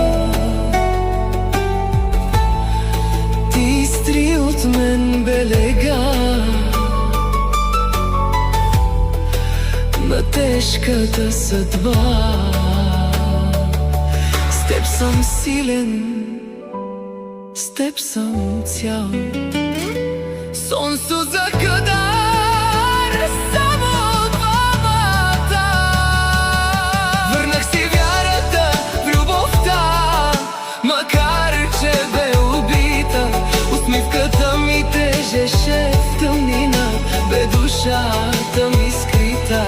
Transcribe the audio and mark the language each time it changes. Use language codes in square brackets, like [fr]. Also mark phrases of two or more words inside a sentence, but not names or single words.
[bg] Ти изтри от мен белега на тежката съдба. С теб съм силен, с теб съм цял. [tr] Sonsuz kadar [bg] само двамата. Върнах си вярата в любовта, макар че бе убита. Усмивката ми тежеше в тъмнина, бе душата ми скрита.